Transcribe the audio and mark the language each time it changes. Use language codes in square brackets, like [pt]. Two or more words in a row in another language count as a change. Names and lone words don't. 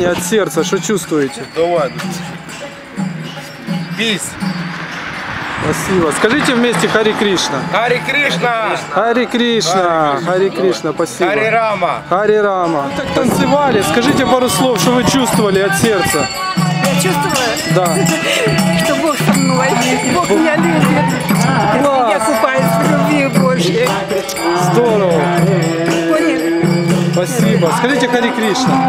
[ru] сердца, что чувствуете? Давай. Пись. Спасибо. Скажите вместе Хари Кришна. Хари Кришна. Хари Кришна. Хари Кришна. Спасибо. Хари Рама. Хари Рама. Так танцевали. Скажите пару слов, что вы чувствовали от сердца. Я чувствую, Да. что Бог со мной, Бог меня любит. Класс. Я купаюсь в любви Божьей. Здорово. Поняли? Спасибо. Скажите Хари Кришна.